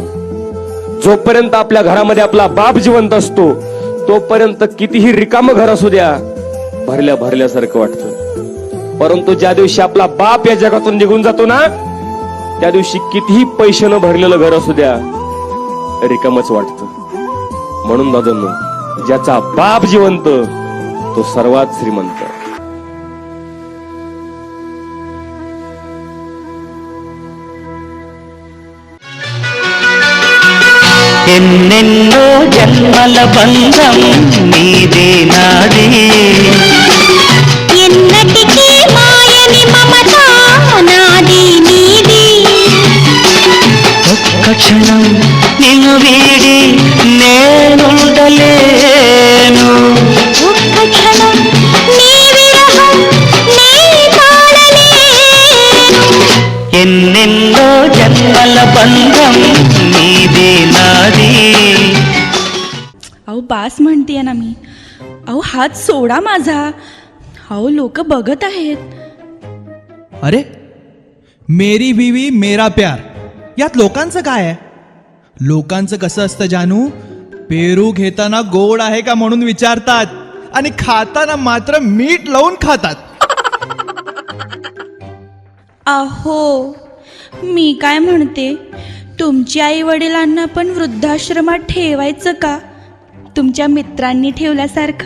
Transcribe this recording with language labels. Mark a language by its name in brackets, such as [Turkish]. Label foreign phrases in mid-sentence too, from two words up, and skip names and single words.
[Marathi] जोपर्यंत आपल्या घरामध्ये आपला बाप जिवंत असतो तोपर्यंत कितीही रिकामं घर असू द्या, भरल्यासारखं वाटतं. परंतु ज्या दिवशी आपला बाप या जगातून निघून जातो ना, त्या दिवशी कितीही पैशानं भरलेलं घर असू द्या, रिकामच वाटतं. म्हणून दादांनो, ज्याचा बाप जिवंत तो सर्वात श्रीमंत. [Telugu] ఎన్నెన్నో జన్మల బంధం నీదే నాదే ఎన్నటికీ మాయని మమత నాది నీది ఒక్క క్షణం నిన్ను వీడి నేనుండలేను ఒక్క క్షణం నీ విరహం నీ తాళలేను ఎన్నెన్నో జన్మల బంధం నీదే నాదే. [Marathi] अहो बास म्हणतेय ना मी. अहो हात सोडा माझा. अहो लोक बघत आहेत. [Hindi] अरे मेरी बीवी मेरा प्यार [Marathi] यात लोकांचं काय आहे? लोकांचं कसं असतं जानू, पेरू घेताना गोड आहे का म्हणून विचारतात आणि खाताना मात्र मीठ लावून खातात. अहो मी काय म्हणते, तुमच्या आई वडिलांना पण वृद्धाश्रमात ठेवायचं का, तुमच्या मित्रांनी ठेवल्यासारखं?